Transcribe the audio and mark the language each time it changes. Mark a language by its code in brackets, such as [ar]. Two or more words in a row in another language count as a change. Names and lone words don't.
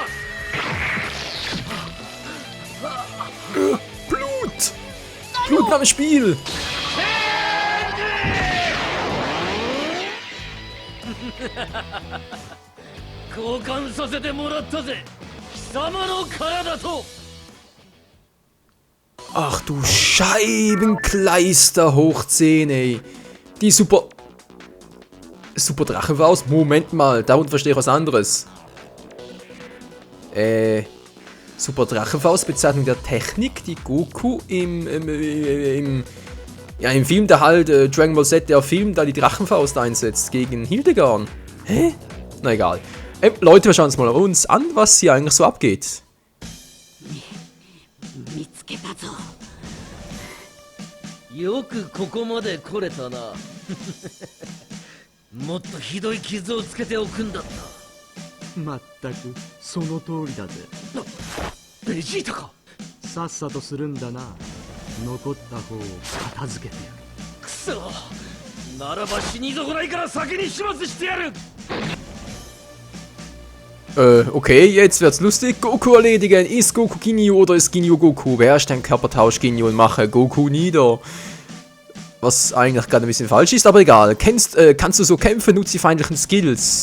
[de] Blut! Blut am Spiel! [ja] 交換させてもらったぜ、貴様の体と。 [de] Ach du Scheibenkleister hoch 10, ey. Die Super Drachenfaust? Moment mal, darunter verstehe ich was anderes. Super Drachenfaust, Bezeichnung der Technik, die Goku im Film, da halt Dragon Ball Z, der Film, da die Drachenfaust einsetzt gegen Hildegard. Hä? Na egal. Leute, wir schauen uns mal uns an, was hier eigentlich so abgeht. [ja] 見つけたぞ。よくここまで来れたな。もっとひどい傷をつけておくんだった。まったくその通りだぜ。ベジータか。さっさとするんだな。残った方を片付けてやる。くそ、ならば死に損ないから先に始末してやる。 [de] Okay, jetzt wird's lustig. Goku erledigen. Ist Goku Ginyu oder ist Ginyu Goku? Wer ist ein Körpertausch Ginyu und mache Goku nieder? Was eigentlich gerade ein bisschen falsch ist, aber egal. Kannst du so kämpfen, nutzt die feindlichen Skills.